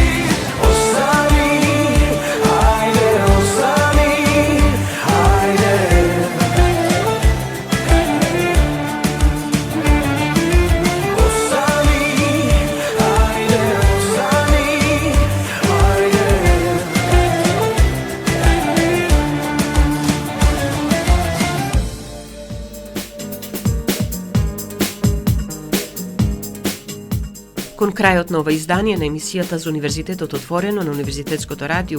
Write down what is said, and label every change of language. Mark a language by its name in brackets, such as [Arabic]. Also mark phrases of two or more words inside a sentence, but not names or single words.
[Serbian] Ostani, hajde ostani, hajde. Ostani, hajde ostani, hajde. [Macedonian] Кон крајот на ова издание на емисијата за Универзитетот отворено на Универзитетското радио